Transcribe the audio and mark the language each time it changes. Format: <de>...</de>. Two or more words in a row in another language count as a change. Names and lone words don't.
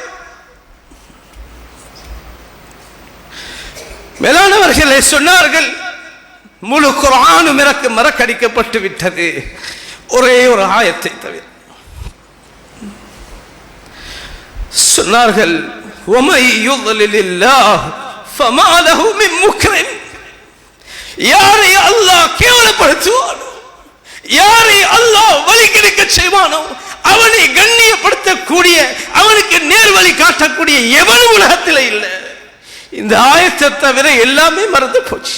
<ta>மேலானவர்களே சொன்னார்கள், முழு குர்ஆனும் மறக்கடிக்கப்பட்டு விட்டது, ஒரே ஒரு ஆயத்தை தவிர. சொன்னார்கள்,</ta> <ar>وَمَن يُضْلِلِ اللَّهُ فَمَا لَهُ مِن مُكْرِمٍ.</ar> <ta>யாரை அல்லாஹ் கேவலப்படுத்துவானோ, யாரை அல்லாஹ் வழி கிடைக்க செய்வானோ, அவனை கண்ணியப்படுத்தக்கூடிய, அவனுக்கு நேர் வழி காட்டக்கூடிய எவனும் உலகத்தில் இல்லை. இந்த ஆயத்தை தவிர எல்லாமே மறந்து போச்சு.</ta>